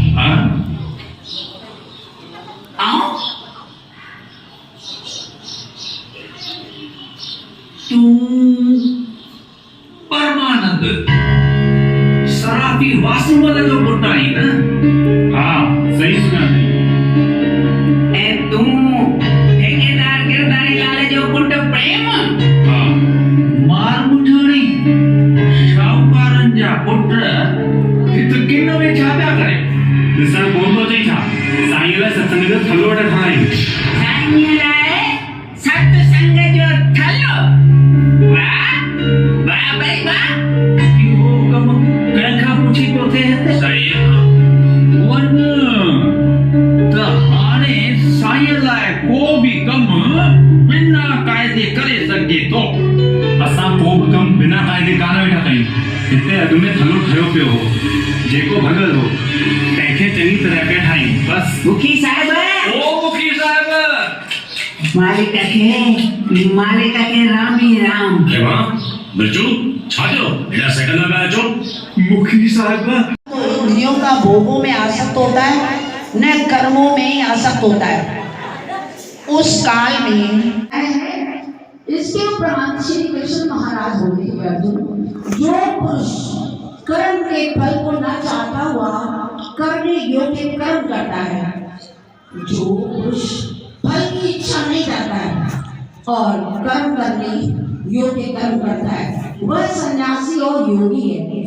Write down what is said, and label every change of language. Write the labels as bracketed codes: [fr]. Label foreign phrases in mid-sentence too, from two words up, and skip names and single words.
[sd] परमानंद सराफी वासुमल जो पुट आई न। [hi] हाँ सही सुना नहीं। [sd] ए तू ठेकेदार गिरधारी लाल जो पुट प्रेम। हाँ मार मुठाणी शाहूकारन जा पुट हित किन में छा पिया करे। ॾिसण कोन थो चई छा साईं लाइ सत्संग जो थलो वठ ठाही। साईं लाइ सत्संग जो थलो। वाह वाह भाई वाह। इहो कम कंहिंखां पुछी पियो थिए। सही वन त हाणे साईं लाइ को बि कम बिना क़ाइदे करे सघे थो। असां को बि कम बिना क़ाइदे कान वेठा कयूं। हिते अॻ में थलो ठहियो पियो हो जेको भॻल हो तंहिंखे चङी तरह पिया ठाहियूं। बस मुखी साहिब ओ मुखी साहिब मालिक के राम ही राम। केवा बिरजू छा थियो एड़ा सेकंड में अचो। मुखी साहिब [hi] तो इंद्रियों का भोगों में आसक्त होता है न कर्मों में ही आसक्त होता है। उस काल में इसके उपरांत श्री कृष्ण महाराज बोले कि अर्जुन, जो पुरुष कर्म के फल को न चाहता हुआ करने योग्य कर्म करता है, जो पुरुष फल की इच्छा नहीं करता है और कर्म करने योग्य कर्म करता है, वह सन्यासी और योगी है।